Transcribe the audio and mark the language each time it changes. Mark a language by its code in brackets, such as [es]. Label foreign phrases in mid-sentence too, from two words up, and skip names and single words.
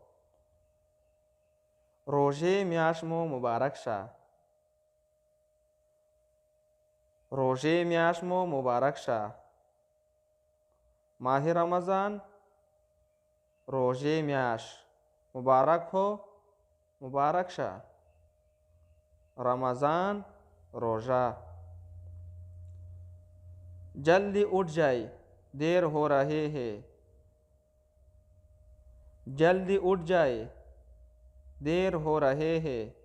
[ps] روژې میاشت مو مبارک شه. روژې میاشت مو مبارک شه. ماه رمضان روژې میاشت مبارک हो مبارک شه. [ur] رمضان روزہ. جلدی اٹھ جائے دیر ہو رہے ہے. جلدی اٹھ جائے دیر ہو رہے ہے.